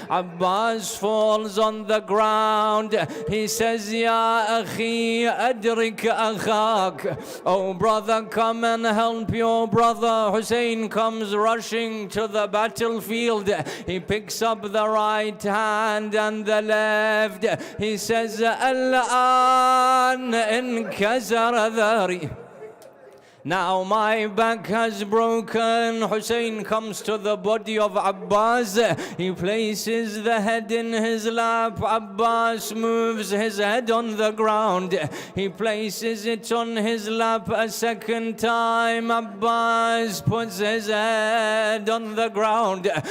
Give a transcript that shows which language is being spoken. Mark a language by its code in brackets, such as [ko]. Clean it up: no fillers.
[en] Abbas falls on the ground. He says, [ar] Ya akhi, adrik akhak. [en] Oh brother, come and help your brother. Hussein comes rushing to the battlefield. He picks up the right hand and the left. He says, [ar] الآن انكسر ذري. [en] Now my back has broken. Hussein comes to the body of Abbas. He places the head in his lap. Abbas moves his head on the ground. He places it on his lap a second time. Abbas puts his head on the ground.